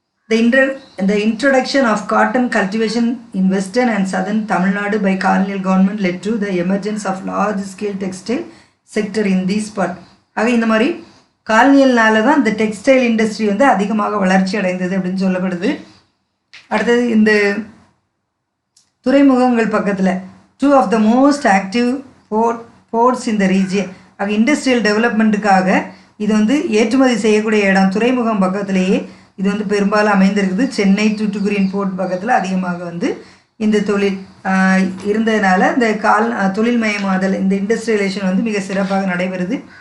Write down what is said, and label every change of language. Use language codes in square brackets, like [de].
[en] The introduction of cotton cultivation in western and southern Tamil Nadu by colonial government led to the emergence of large scale textile sector in this part. [ta] ஆக இந்த மாதிரி காலனியல்னால தான் இந்த textile industry வந்து அதிகமாக வளர்ச்சி அடைந்தது அப்படின்னு சொல்லப்படுது. அடுத்தது இந்த துறைமுகங்கள் பக்கத்தில் [en] 2 of the most active ports in the region. [ta] ஆக இண்டஸ்ட்ரியல் டெவலப்மெண்ட்டுக்காக இது வந்து ஏற்றுமதி செய்யக்கூடிய இடம் துறைமுகம் பக்கத்திலேயே இது வந்து பெரும்பாலும் அமைந்திருக்குது. சென்னை, தூத்துக்குடியின் போர்ட் பக்கத்தில் அதிகமாக வந்து இந்த தொழில் இருந்ததுனால இந்த தொழில் மயமாதல், இந்த இண்டஸ்ட்ரியலைசேஷன் வந்து மிக சிறப்பாக நடைபெறுது.